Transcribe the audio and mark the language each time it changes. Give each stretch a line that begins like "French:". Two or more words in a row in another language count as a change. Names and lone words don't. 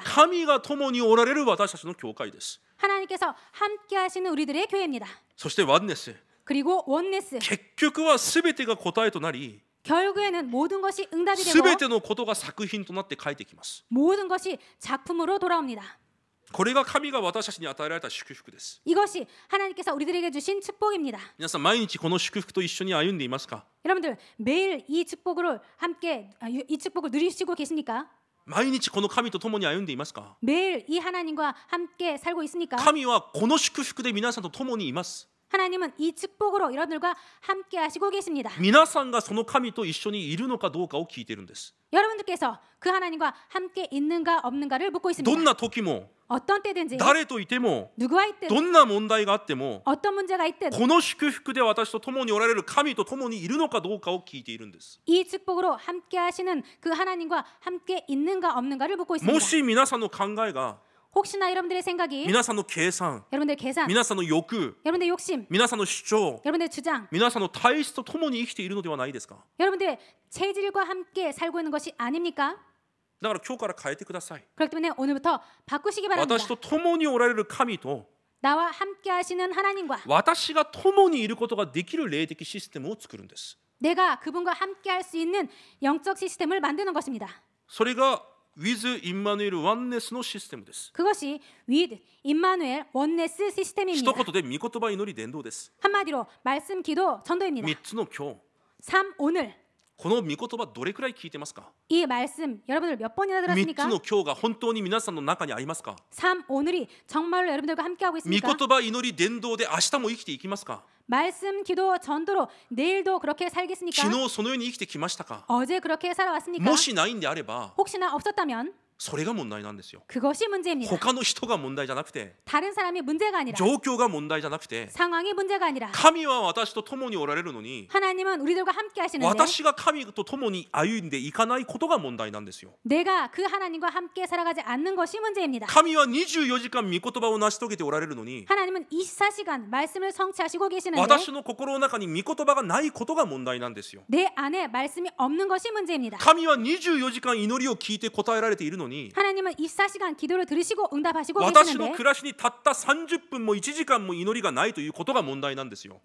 Japanese: 神が共におられる私たちの教会です。
Korean: 하나님께서 함께하시는 우리들의 교회입니다.
Japanese: そしてワンネス
Korean: 그리고 원네스
Japanese: 結局は全てが答えとなり
Korean: 결국에는 모든 것이 응답이 되고
Japanese: 全てのことが作品となって帰ってきます。
Korean: 모든 것이 작품으로 돌아옵니다.
Japanese: これが神が私たちに与えられた祝福です。
Korean: 이것이 하나님께서 우리들에게 주신 축복입니다.
Japanese: 皆さん毎日この祝福と一緒に歩んでいますか？
Korean: 여러분들 매일 이 축복을 함께 이 축복을 누리시고 계십니까?
Japanese: 毎日この神と共に歩んでいますか？
Korean: 매일 이 하나님과 함께 살고 있습니까?
Japanese: 神はこの祝福で皆さんと共にいます。
Korean: 하나님은 이 축복으로 여러분들과 함께 하시고 계십니다.
Japanese: 皆さんがその神と一緒にいるのかどうかを聞いているんです。
Korean: 여러분들께서 그 하나님과 함께 있는가 없는가를 묻고
Japanese: ど
Korean: 있습니다.
Japanese: んな時も
Korean: 어떤 때든지
Japanese: 誰といても
Korean: 누구와 있든
Japanese: どんな問題があっても
Korean: 어떤 문제가 있든
Japanese: この祝福で私と共におられる神と共にいるのかどうかを聞いているんです。
Korean: 이 축복으로 함께 하시는 그 하나님과 함께 있는가 없는가를 묻고
Japanese: も
Korean: 있습니다.
Japanese: し皆さんの考えが
Korean: 혹시나 여러분들의 생각이
Japanese: 皆さんの計算
Korean: 여러분들 계산,
Japanese: 皆さんの欲
Korean: 여러분들 욕심,
Japanese: 皆さんの主張
Korean: 여러분들 주장,
Japanese: 皆さんの体質と共に生きているのではないですか？
Korean: 여러분들의 체질과 함께 살고 있는 것이 아닙니까?
Japanese: だから今日から変えてください。
Korean: 그렇기 때문에 오늘부터 바꾸시기 바랍니다.
Japanese: 私と共におられる神と
Korean: 나와 함께 하시는 하나님과
Japanese: 私が共にいることができる霊的システムを作るんです。
Korean: 내가 그분과 함께 할 수 있는 영적 시스템을 만드는 것입니다.
Japanese: それが with インマヌエルワンネスのシステムです。
Korean: 그것이 with 임마누엘 원네스
Japanese: 一
Korean: 시스템입니다.
Japanese: 言で御言葉祈り伝道です。
Korean: 한마디로 말씀 기도 전도입니다.
Japanese: 3 つの今日
Korean: 3 오늘
Japanese: この御言葉どれくらい聞いてますか？
Korean: 이 말씀 여러분들 몇 번이나
Japanese: 3
Korean: 들었습니까?
Japanese: つの今日が本当に皆さんの中にありますか？
Korean: 3 오늘이 정말로 여러분들과 함께하고
Japanese: 御
Korean: 있습니까?
Japanese: 言葉祈り伝道で明日も生きていきますか？
Korean: 말씀 기도 전도로 내일도 그렇게 살겠습니까?
Japanese: 昨日そのように生きてきましたか？
Korean: 어제 그렇게 살아왔습니까?
Japanese: もしないんであれば
Korean: 혹시나 없었다면
Japanese: それが問題なんですよ。
Korean: 그것이 문제입니다.
Japanese: 他の人が問題じゃなくて
Korean: 다른 사람이 문제가 아니라
Japanese: 状況が問題じゃなくて
Korean: 상황이 문제가 아니라
Japanese: 神は私と共におられるのに
Korean: 하나님은 우리들과 함께 하시는데
Japanese: 私が神と共に歩んでいかないことが問題なんですよ。
Korean: 내가 그 하나님과 함께 살아가지 않는 것이 문제입니다.
Japanese: 神は24時間御言葉を成し遂げておられるのに
Korean: 하나님은 24시간 말씀을 성취하시고 계시는데
Japanese: 私の心の中に御言葉がないことが問題なんですよ。
Korean: 내 안에 말씀이 없는 것이 문제입니다.
Japanese: 神は24時間祈りを聞いて答えられているのに
Korean: 하나님은 24시간 기도를 들으시고 응답하시고
Japanese: 私の
Korean: 계시는데
Japanese: 暮らしにたった30分も1時間も祈りがないということが問題なんですよ。